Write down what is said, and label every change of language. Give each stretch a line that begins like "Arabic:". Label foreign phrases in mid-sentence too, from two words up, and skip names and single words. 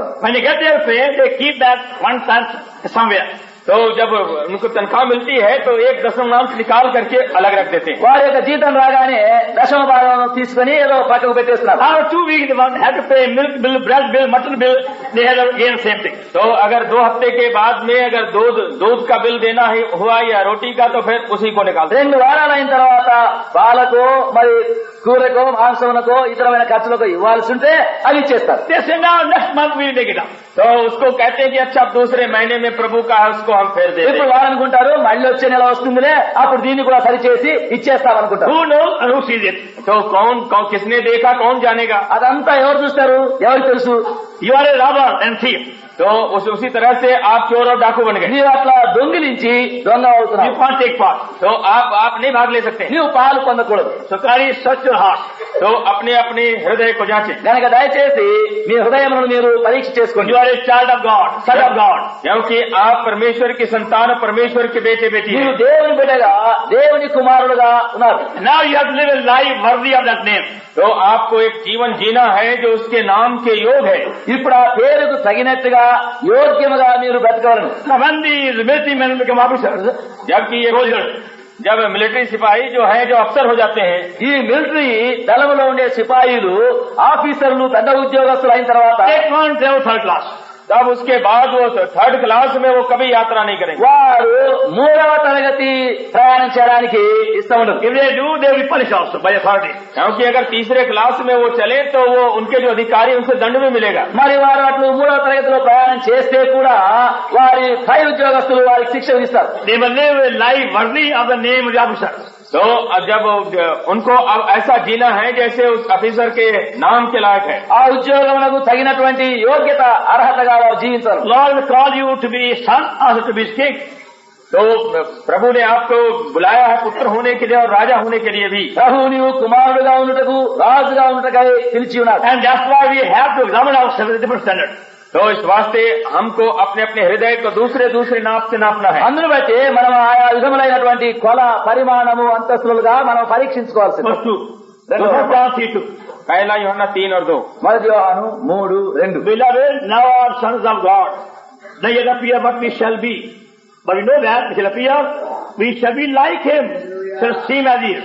English: When they get their pay, they keep that 1/10 somewhere.
Hindi: तो जब उनको तनख्वाह मिलती है तो 1/10 निकाल करके अलग रख देते हैं।
Telugu: వారి యొక్క జీతం రాగానే దశమ భాగం తీసుకుని ఏదో పక్కకు పెట్టేస్తున్నారు.
English: After 2 weeks, they have to pay milk bill, bread bill, mutton bill. They have again same thing.
Hindi: तो अगर 2 हफ्ते के बाद में अगर दूध का बिल देना हुआ या रोटी का तो फिर उसी को निकाल।
Telugu: 2 వారాలు అయిన తర్వాత పాలకు మరి కూరకో మాంసమునకో ఇతరమైన ఖర్చులకు ఇవ్వాల్సి ఉంటే అవి ఇచ్చేస్తారు.
English: They say, now next month we will take it up.
Hindi: तो उसको कहते हैं कि अच्छा अब दूसरे महीने में प्रभु का है उसको हम फेर दे
Telugu: ఇప్పుడు
Hindi: दें।
Telugu: వారు అనుకుంటారు మళ్ళీ వచ్చే నెల వస్తుందిలే అప్పుడు దీన్ని కూడా సరిచేసి ఇచ్చేస్తామనుకుంటారు.
English: Who knows and who sees it?
Hindi: तो कौन किसने देखा कौन जानेगा।
Telugu: అదంతా ఎవరు చూస్తారు, ఎవరికి తెలుసు?
English: You are a robber and thief.
Hindi: तो उसी तरह से आप चोर और डाकू बन गए।
Telugu: నీవు అట్లా దొంగిలించి దొంగ
English: You
Telugu: అవుతున్నావు.
English: can't take part.
Hindi: तो आप नहीं भाग ले सकते।
Telugu: నీవు పాలు పొందకూడదు.
English: So carry search your heart.
Hindi: तो अपने अपने हृदय को जांचें,
Telugu: కనుక దయచేసి మీ హృదయములను మీరు పరీక్ష చేసుకోండి.
English: You are a child of God, son of God.
Hindi: क्योंकि आप परमेश्वर की संतान और परमेश्वर के बेटे बेटी
Telugu: మీరు
Hindi: हैं।
Telugu: దేవుని బిడ్డగా దేవుని కుమారుడుగా ఉన్నారు.
English: Now you have to live a life worthy of that name.
Hindi: तो आपको एक जीवन जीना है जो उसके नाम के योग है।
Telugu: ఇప్పుడు ఆ పేరుకు తగినట్టుగా యోగ్యముగా మీరు బ్రతకవలను.
English: Now when these military men become officers,
Hindi: जबकि ये जब मिलिट्री सिपाही जो है जो अफसर हो जाते हैं,
Telugu: ఈ మిలిటరీ దళములో ఉండే సిపాయిలు ఆఫీసర్లు పెద్ద ఉద్యోగస్తులు అయిన తర్వాత
English: they can't travel third class.
Hindi: तब उसके बाद वो
English: third class
Hindi: में वो कभी यात्रा नहीं करेंगे।
Telugu: వారు 3వ తరగతి ప్రయాణం చేయడానికి ఇష్టం ఉండదు.
English: If they do, they will be punished also by authority.
Hindi: क्योंकि अगर तीसरे क्लास में वो चले तो वो उनके जो अधिकारी उनसे दंड भी मिलेगा।
Telugu: మరి వారు అట్లు 3వ తరగతిలో ప్రయాణం చేస్తే కూడా వారి పై ఉద్యోగస్తులు వారికి శిక్ష విధిస్తారు.
English: They will live a life worthy of the name of the officer.
Hindi: तो अब जब उनको अब ऐसा जीना है जैसे उस ऑफिसर के नाम के लायक है।
Telugu: ఆ ఉద్యోగమునకు తగినటువంటి యోగ్యత అర్హతగా వారు జీవించారు.
English: Lord will call you to be son, also to be king.
Hindi: तो प्रभु ने आपको बुलाया है पुत्र होने के लिए और राजा होने के लिए भी।
Telugu: ప్రభు నీవు కుమారుడుగా ఉండుటకు రాజుగా ఉండుటకై పిలిచి ఉన్నాడు.
English: And that's why we have to examine ourselves with a different standard.
Hindi: तो इस वास्ते हमको अपने अपने हृदय को दूसरे दूसरे नाप से नापना है।
Telugu: అందును బట్టి మనం ఆయా విధములైనటువంటి కొల పరిమాణము అంతస్తులుగా మనం పరీక్షించుకోవాల్సింది.
English: Verse 2. John 3:2.
Hindi: पहला यूहन्ना 3 और 2।
Telugu: మొదటి యోహాను 3:2.
English: Beloved, now are sons of God. Not yet appear what we shall be. But we know that we shall appear, we shall be like him, shall seem as he is.